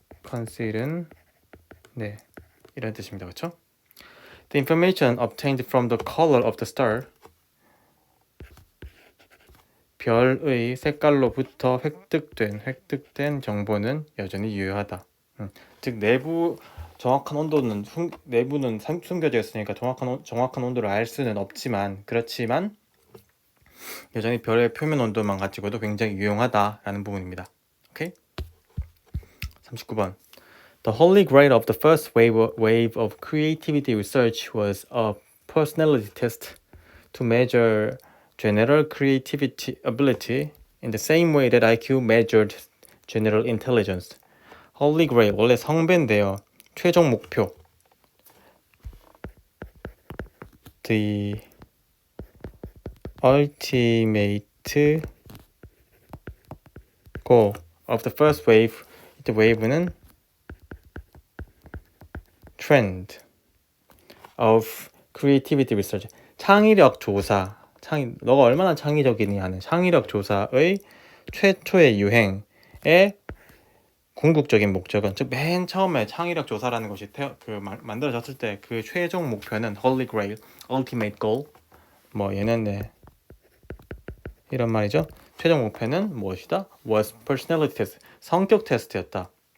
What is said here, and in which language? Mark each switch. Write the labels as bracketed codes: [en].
[ko] conceal은 네 이런 뜻입니다. 그렇죠? [en] The information obtained from the color of the star [ko] 별의 색깔로부터 획득된 정보는 여전히 유효하다. 즉 내부 정확한 온도는 내부는 숨겨져 있으니까 정확한 온도를 알 수는 없지만 그렇지만 여전히 별의 표면 온도만 가지고도 굉장히 유용하다라는 부분입니다. 오케이? 39번. [en] The holy grail of the first wave of creativity research was a personality test to measure general creativity ability in the same way that IQ measured general intelligence. Holy grail [ko] 원래 성배인데요. 최종 목표 [en] The ultimate goal of the first wave 이 wave는 trend of creativity research [ko] 창의력 조사 너가 얼마나 창의적이니 하는 창의력 조사의 최초의 유행의 궁극적인 목적은 즉 맨 처음에 창의력 조사라는 것이 만들어졌을 때 그 최종 목표는 Holy Grail, Ultimate Goal 뭐 얘는 네 이런 말이죠. 최종 목표는 무엇이다? [en] Was personality test [ko] 성격 테스트였다.